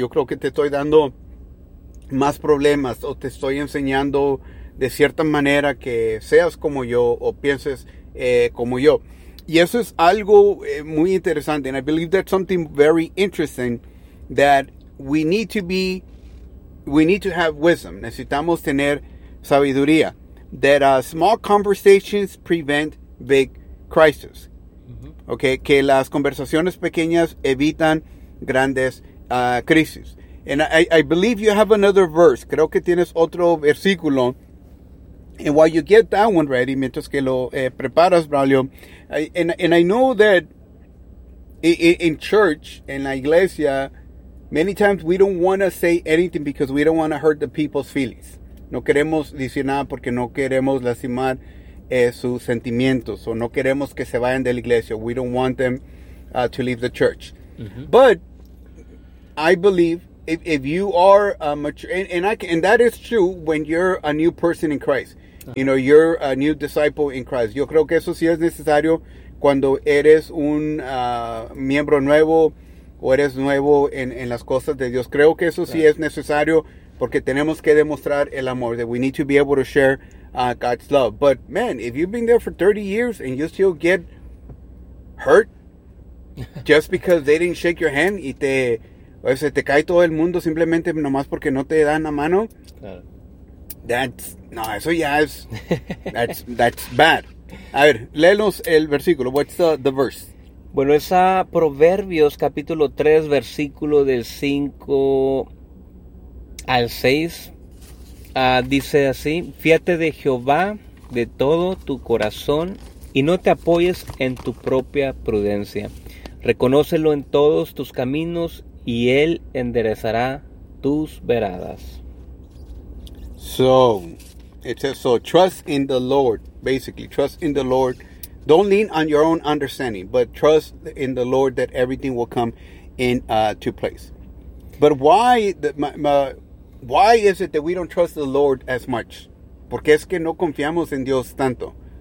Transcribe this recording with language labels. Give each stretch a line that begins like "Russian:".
Spanish: Yo creo que te estoy dando más problemas, o te estoy enseñando de cierta manera que seas como yo, o pienses como yo. Y eso es algo muy interesante,
English: and I believe that's something very interesting that we need to have wisdom.
Spanish: Necesitamos tener sabiduría.
English: That small conversations prevent big crises.
Spanish: Okay, que las conversaciones pequeñas evitan grandes crisis.
English: And I believe you have another verse.
Spanish: Creo que tienes otro versículo.
English: And while you get that one ready,
Spanish: mientras que lo preparas,
English: Braulio, and I know that in church,
Spanish: en la iglesia,
English: many times we don't want to say anything because we don't want to hurt the people's feelings.
Spanish: No queremos decir nada porque no queremos lastimar sus sentimientos o no queremos que se vayan de la iglesia.
English: We don't want them to leave the church. But I believe if you are mature, and that is true when you're a new person in Christ. You know, you're a new disciple in Christ.
Spanish: Yo creo que eso sí es necesario cuando eres un miembro nuevo o eres nuevo en las cosas de Dios. Creo que eso sí es necesario porque tenemos que demostrar el amor.
English: That we need to be able to share God's love. But man, if you've been there for 30 years and you still get hurt just because they didn't shake your hand
Spanish: y te... O sea, te cae todo el mundo simplemente nomás porque no te dan la mano.
English: That's...
Spanish: No, eso ya es...
English: That's bad.
Spanish: A ver, léenos el versículo.
English: What's the verse?
Spanish: Bueno, es a Proverbios capítulo 3, versículo del 5 al 6. Dice así, fíate de Jehová de todo tu corazón y no te apoyes en tu propia prudencia. Reconócelo en todos tus caminos y Él enderezará tus veredas.
English: So, it says, so trust in the Lord, basically, trust in the Lord. Don't lean on your own understanding, but trust in the Lord that everything will come into place. But why is it that we don't trust the Lord as much?
Spanish: ¿Por qué es que no confiamos en Dios tanto?